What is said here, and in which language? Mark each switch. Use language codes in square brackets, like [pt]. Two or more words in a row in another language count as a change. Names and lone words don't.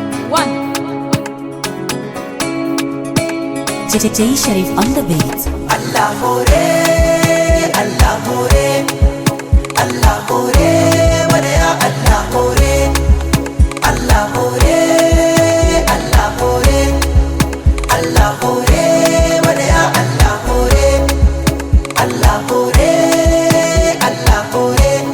[en] One. J-, J-, J Sharif on the beat. [ha] Allah hore, Allah hore, Allah hore, mana ya Allah hore, Allah hore, Allah hore, Allah hore, mana ya Allah hore, Allah hore, Allah hore.